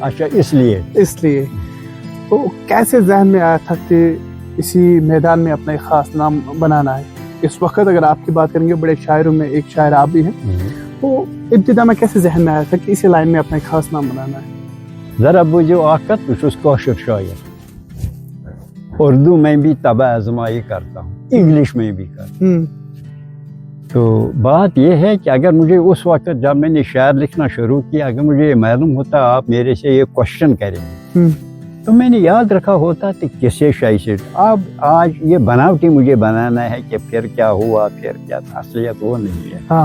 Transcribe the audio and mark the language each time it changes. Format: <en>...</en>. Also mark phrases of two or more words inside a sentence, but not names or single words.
<ur>اچھا اس لیے۔ تو کیسے ذہن میں آیا تھا کہ اسی میدان میں اپنا ایک خاص نام بنانا ہے؟ اس وقت اگر آپ کی بات کریں گے، بڑے شاعروں میں ایک شاعر آپ بھی ہیں، تو ابتدا میں کیسے ذہن میں آیا تھا کہ اسی لائن میں اپنا ایک خاص نام بنانا ہے؟</ur> <ks>ذرا بوجھو آقت، بہٕ چھُس کٲشُر شاعر،</ks> <ur>اردو میں بھی طبع آزمائی کرتا ہوں، انگلش میں بھی کرتا ہوں۔ تو بات یہ ہے کہ اگر مجھے اس وقت جب میں نے شعر لکھنا شروع کیا، اگر مجھے یہ معلوم ہوتا آپ میرے سے یہ کوشچن کریں گے تو میں نے یاد رکھا ہوتا کہ کسے شے سے اب آج یہ بناوٹی مجھے بنانا ہے کہ پھر کیا ہوا، پھر کیا تھا، اصلیت وہ نہیں ہے۔</ur>